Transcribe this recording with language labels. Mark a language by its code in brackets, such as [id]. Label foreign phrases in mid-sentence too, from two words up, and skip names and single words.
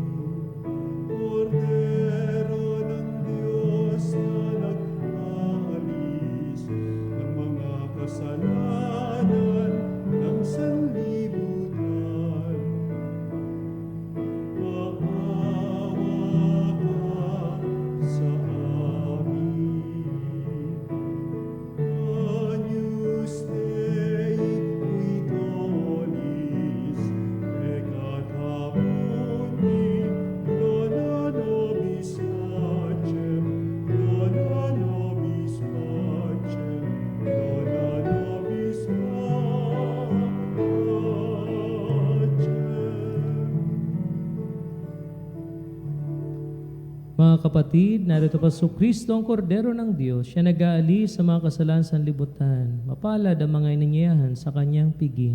[tl] Kordero ng Diyos na nag-aalis ng mga kasalanan ng sanlibutan. Maawa ka sa amin. [la] Agnus Dei, qui tollis peccatum mundi, dona nobis pacem, dona nobis pacem, dona nobis pacem. [tl] Mga kapatid, narito pa Hesu Kristo ang kordero ng Diyos. Siya nag-aalis sa mga kasalanan sa libutan. Mapalad ang mga ininyayahan sa kanyang piging.